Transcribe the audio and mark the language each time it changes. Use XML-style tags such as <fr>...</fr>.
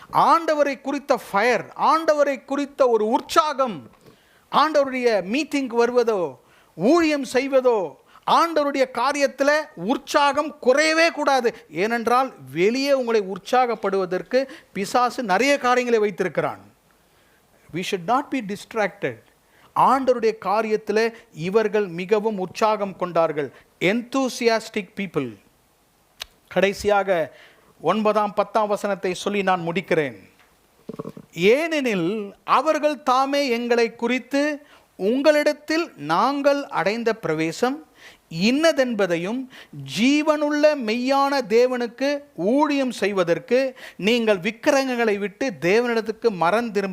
<ta>ஆண்டவரை குறித்த ஃபயர், ஆண்டவரை குறித்த ஒரு உற்சாகம், ஆண்டவருடைய மீட்டிங்க்கு வருவதோ ஊழியம் செய்வதோ ஆண்டவருடைய காரியத்தில் உற்சாகம் குறையவே கூடாது. ஏனென்றால் வெளியே உங்களை உற்சாகப்படுவதற்கு பிசாசு நிறைய காரியங்களை வைத்திருக்கிறான்.</ta> <en>We should not be distracted.</en> <ta>ஆண்டவருடைய காரியத்தில் இவர்கள் மிகவும் உற்சாகம் கொண்டார்கள்.</ta> <en>enthusiastic people.</en> <ta>கடைசியாக 9ஆம் 10ஆம் வசனத்தை சொல்லி நான் முடிக்கிறேன். ஏனெனில் அவர்கள் தாமே எங்களை குறித்து உங்களிடத்தில் நாங்கள் அடைந்த பிரவேசம் இன்னதென்பதையும் ஜீவனுள்ள மெய்யான தேவனுக்கு ஊழியம் செய்வதற்கு நீங்கள் விக்கிரகங்களை விட்டு தேவனிடத்துக்கு மனம்</ta>